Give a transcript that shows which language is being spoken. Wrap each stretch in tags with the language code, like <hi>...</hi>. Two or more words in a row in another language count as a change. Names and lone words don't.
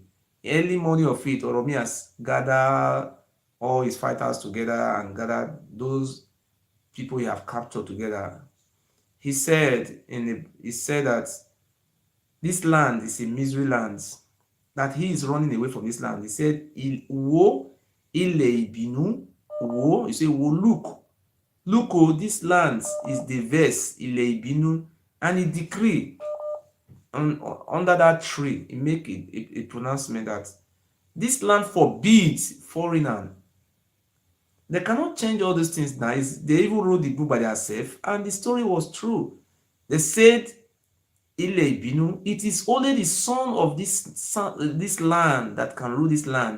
<en>Early morning of it, Oromia gather all his fighters together and gather those people he have captured together. He said that this land is a misery land, that he is running away from this land. He said,</en> <yo>Wo ile ibinu,</yo> <en>wo, you say, wo, look, oh, this land is the verse,</en> <yo>ile ibinu,</yo> <en>and he decree under that tree, he make a pronouncement that this land forbids foreigner. They cannot change all these things now. They even wrote the book by themselves, and the story was true. They said,</en> <yo>Ile Ibinu,</yo> <en>it is only the son of this land that can rule this land.</en>